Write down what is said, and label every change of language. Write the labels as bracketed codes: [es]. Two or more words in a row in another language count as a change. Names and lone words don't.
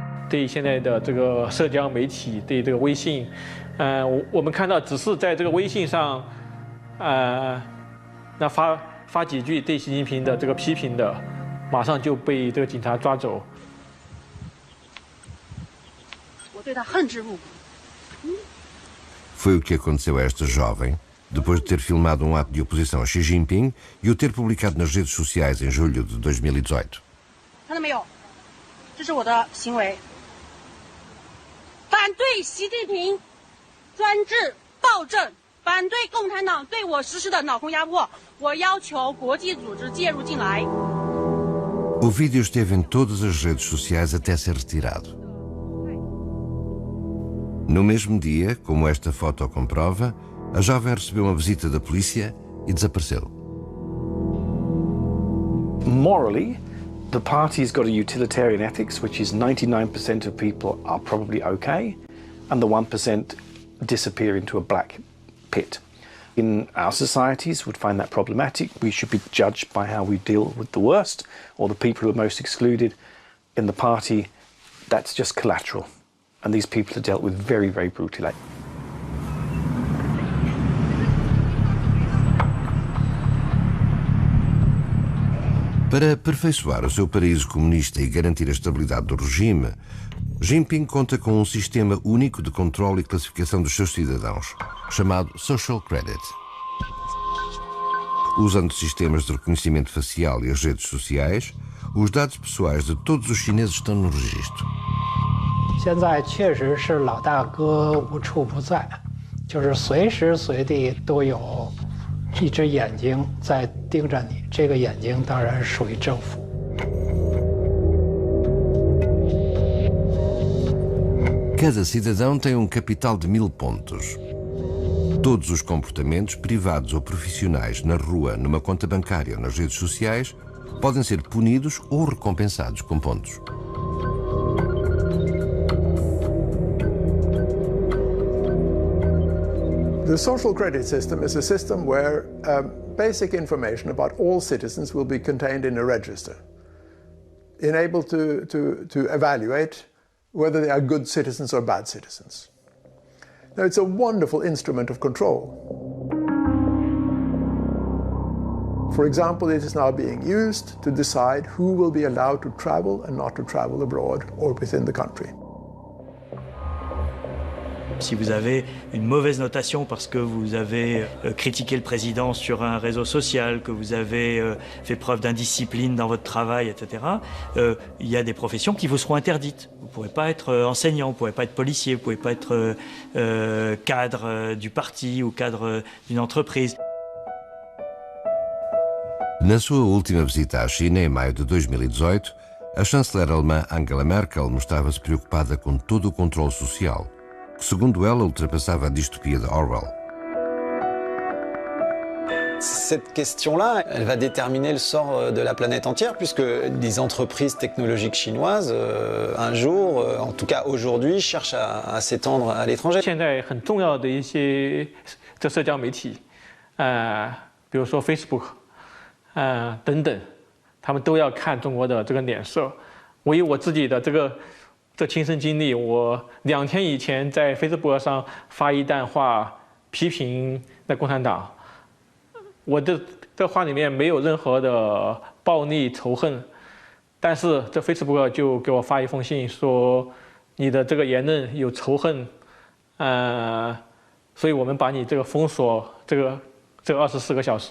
[zh] 对现在的这个社交媒体，对这个微信，我们看到只是在这个微信上，那发几句对习近平的这个批评的，马上就被这个警察抓走。我对他恨之入骨。 [pt] Foi o que aconteceu a esta jovem, depois de ter filmado um ato de oposição a Xi Jinping e o ter publicado nas redes sociais em julho de 2018. [zh] 看到没有？这是我的行为，反对习近平专制暴政，反对共产党对我实施的脑控压迫，我要求国际组织介入进来。 [pt] O vídeo esteve em todas as redes sociais até ser retirado. No mesmo dia, como esta foto comprova, a jovem recebeu uma visita da polícia e desapareceu. [en] Morally, the party's got a utilitarian ethics, which is 99% of people are probably okay, and the 1% disappear into a black pit. In our societies would find that problematic. We should be judged by how we deal with the worst, or the people who are most excluded. In the party, that's just collateral. And these people are dealt with very, very brutally. [pt] Para aperfeiçoar o seu paraíso comunista e garantir a estabilidade do regime, Jinping conta com um sistema único de controle e classificação dos seus cidadãos, chamado Social Credit. Usando sistemas de reconhecimento facial e as redes sociais, os dados pessoais de todos os chineses estão no registro. [zh] 现在确实是老大哥无处不在，就是随时随地都有一只眼睛在盯着你，这个眼睛当然属于政府。 [pt] Cada cidadão tem um capital de 1000 pontos. Todos os comportamentos, privados ou profissionais, na rua, numa conta bancária ou nas redes sociais, podem ser punidos ou recompensados com pontos. [en] The social credit system is a system where basic information about all citizens will be contained in a register, enabled to evaluate whether they are good citizens or bad citizens. Now, it's a wonderful instrument of control. For example, it is now being used to decide who will be allowed to travel and not to travel abroad or within the country. [fr] Si vous avez une mauvaise notation parce que vous avez critiqué le président sur un réseau social, que vous avez fait preuve d'indiscipline dans votre travail, etc., il y a des professions qui vous seront interdites. Vous ne pourrez pas être enseignant, vous ne pourrez pas être policier, vous ne pouvez pas être cadre du parti ou cadre d'une entreprise. [pt] Na sua última visita à China, em maio de 2018, a chanceler alemã Angela Merkel mostrava-se preocupada com todo o controle social, que, segundo ela, ultrapassava a dystopia de Orwell. [fr] Cette question-là, elle va déterminer le sort de la planète entière, puisque les entreprises technologiques chinoises, un jour, en tout cas aujourd'hui, cherchent à s'étendre à l'étranger. [zh] 现在很重要的一些社交媒体，比如说 Facebook，等等，他们都要看中国的这个脸色。我以我自己的这亲身经历，我2天以前在 Facebook 上发一段话批评那共产党，我的这话里面没有任何的暴力仇恨，但是这 Facebook 就给我发一封信说你的这个言论有仇恨，所以我们把你这个封锁这个24个小时。